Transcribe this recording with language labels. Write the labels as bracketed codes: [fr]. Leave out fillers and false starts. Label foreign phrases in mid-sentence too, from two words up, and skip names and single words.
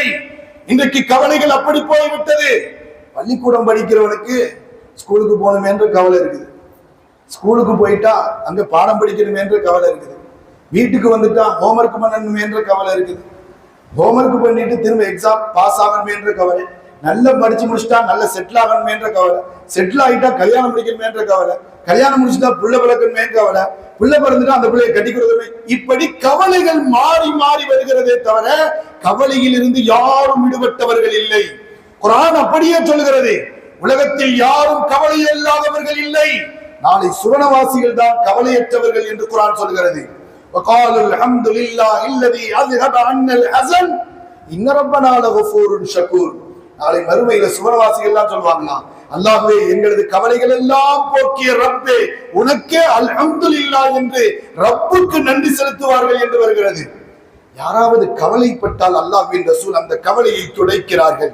[ta] இன்றைக்கு கவலைகள் அப்படி போய்விட்டது. பள்ளிக்கூடம் படிக்கிறவனுக்கு ஸ்கூலுக்கு போகணுமே என்ற கவலை இருக்குது, ஸ்கூலுக்கு போயிட்டா அங்க பாடம் படிக்கணுமே என்ற கவலை இருக்குது, வீட்டுக்கு வந்துட்டா ஹோம்ஒர்க் பண்ணணுமே என்ற கவலை இருக்குது, ஹோம்ஒர்க் பண்ணிட்டு திரும்ப [en] exam pass [ta] ஆகணுமே என்ற கவலை, நல்லா படிச்சு முடிச்சுட்டா நல்ல செட்டில் ஆகணுமே என்ற கவலை, செட்டில் ஆகிட்டா கல்யாணம் முடிக்கணுமே என்ற கவலை, கல்யாணம் முடிச்சுட்டா பிள்ளை பிறக்கணுமே கவலை, பிள்ளை பிறந்துட்டா அந்த பிள்ளையை கட்டி கொடுக்கணுமே. இப்படி கவலைகள் மாறி மாறி வருகிறதே தவிர கவலையில் இருந்து யாரும் விடுபட்டவர்கள் இல்லை. குர்ஆன் அப்படியே சொல்கிறது, உலகத்தில் யாரும் கவலை இல்லாதவர்கள் இல்லை. நாளை சுவனவாசிகள் தான் கவலையற்றவர்கள் என்று குர்ஆன் சொல்கிறது. [ar] وقالوا الحمد لله الذي اذهب عنا الحزن ان ربنا لغفور شكور. [ta] நாளை மறுமையில சுவனவாசிகள் எல்லாம் சொல்வாங்க, அல்லாஹ்வே எங்களது கவலைகள் எல்லாம் போக்கிய ரப்பே உனக்கே அல்ஹம்துலில்லாஹ் என்று ரப்புக்கு நன்றி செலுத்துவார்கள் என்று வருகிறது. யாராவது கவலைப்பட்டால் அல்லாஹ்வின் ரசூல் அந்த கவலையை துடைக்கிறார்கள்.